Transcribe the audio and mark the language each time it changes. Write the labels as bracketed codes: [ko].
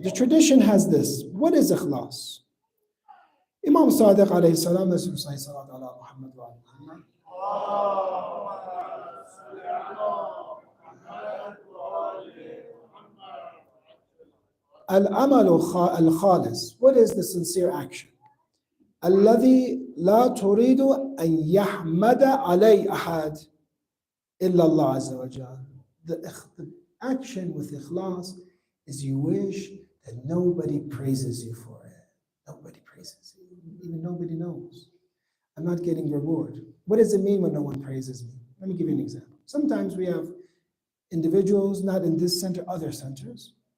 [en] The tradition has this. What is ikhlas? Imam Sadiq alayhi salam, let's recite [ar] salat ala Muhammad wa ala Muhammad. Al-amalu al-khalis. [en] What is the sincere action? [ar] الذي لا تريد أن يحمد عليه أحد إلا الله عز وجل. [en] The action with ikhlas is you wish that nobody praises you for it. Nobody praises you. Even nobody knows. I'm not getting reward. What does it mean when no one praises me? Let me give you an example. Sometimes we have individuals, not in this center, other centers.